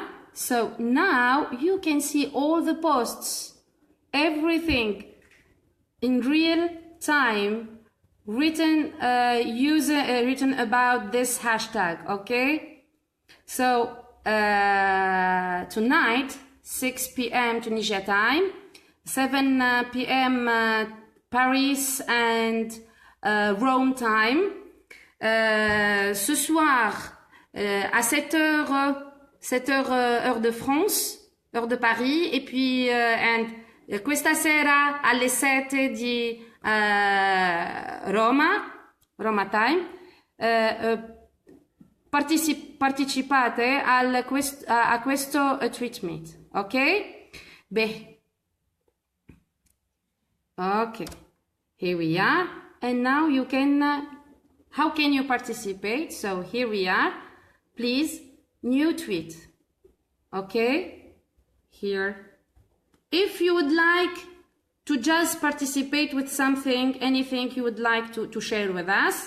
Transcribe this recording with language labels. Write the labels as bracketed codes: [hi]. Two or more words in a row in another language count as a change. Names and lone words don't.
[en] So now you can see all the posts, everything in real time written written about this hashtag, okay? So tonight 6 p.m. Tunisia time, 7 p.m. Paris and Rome time. [fr] Ce soir à 7h heure de France, heure de Paris, et puis [it] questa sera alle 7 di Roma time. Partecipate a questo tweet meet, ok? Beh, [en] okay, here we are, and now you can how can you participate? So here we are. Please, new tweet. Okay? Here. If you would like to just participate with something, anything you would like to share with us.